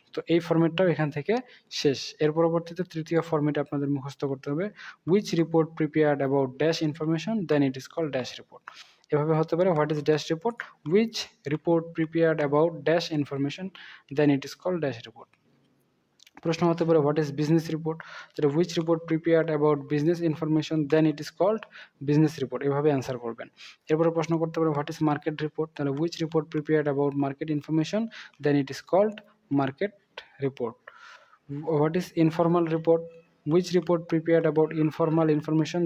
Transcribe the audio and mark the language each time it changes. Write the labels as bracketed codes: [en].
[bn] তো এই ফরম্যাটটাও এখান থেকে শেষ। এর পরবর্তীতে তৃতীয় ফরম্যাট আপনাদের মুখস্থ করতে হবে [en] which report prepared about dash information, then it is called dash report. [bn] এভাবে হতে পারে [en] What is dash report? which report prepared about dash information, then it is called dash report. [bn] প্রশ্ন হতে পারে [en] what is business report, [bn] যেটা [en] which report prepared about business information then it is called business report, [bn] এভাবে answer করবেন। এরপরে প্রশ্ন করতে পারে [en] what is market report, [bn] তাহলে [en] Which report prepared about market information then it is called market report. What is informal report? Which report prepared about informal information?